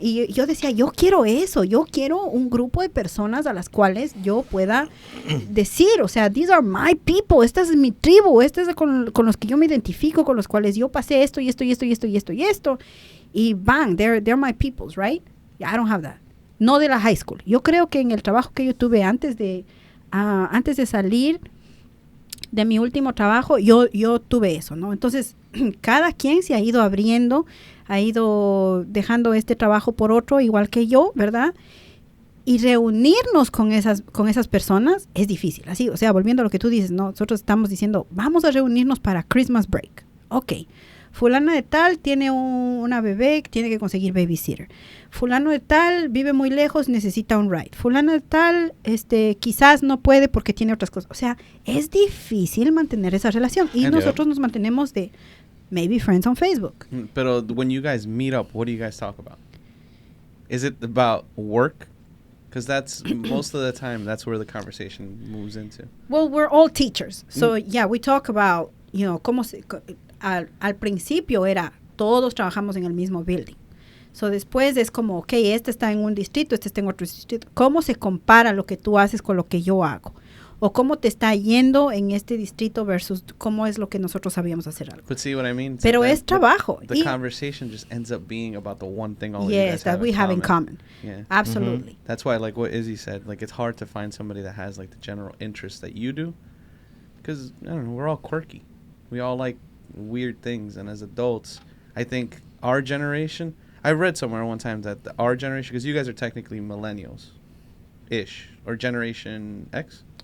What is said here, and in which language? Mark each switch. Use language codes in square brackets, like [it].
[es] Y yo decía, yo quiero eso, yo quiero un grupo de personas a las cuales yo pueda decir, o sea, [en] these are my people, [es] esta es mi tribu, este es con los que yo me identifico, con los cuales yo pasé esto y esto y esto y esto y esto y esto. [en] Y bang, they're my peoples, right? I don't have that. [es] No de la high school. Yo creo que en el trabajo que yo tuve antes de salir de mi último trabajo, yo tuve eso, ¿no? Entonces, cada quien se ha ido abriendo, ha ido dejando este trabajo por otro, igual que yo, ¿verdad? Y reunirnos con esas personas es difícil. Así, o sea, volviendo a lo que tú dices, ¿no? Nosotros estamos diciendo, vamos a reunirnos para Christmas break. Ok. Fulana de tal tiene una bebé, tiene que conseguir babysitter. Fulano de tal vive muy lejos, necesita un ride. Fulano de tal, quizás no puede porque tiene otras cosas. O sea, es difícil mantener esa relación. Y nosotros nos mantenemos de maybe friends on Facebook. [en] Pero when you guys meet up, what do you guys talk about? Is it about work? Because that's most of the time, that's where the conversation moves into. Well, we're all teachers. So, yeah, we talk about, you know, [es] al principio era, todos trabajamos en el mismo building. So, después es como, ok, este está en un distrito, este está en otro distrito. ¿Cómo se compara lo que tú haces con lo que yo hago? O cómo te está yendo en este distrito versus cómo es lo que nosotros sabíamos hacer algo. [en] But see what I mean? [es] Pero es trabajo. [en] The conversation just ends up being about the one thing all you Yes, guys that we have in common. Yeah. Absolutely. That's why, like what Izzy said, like it's hard to find somebody that has like the general interests that you do. Because, I don't know, we're all quirky. We all like weird things. And as adults, I think our generation, I read somewhere one time that our generation, because you guys are technically millennials-ish, or Generation X?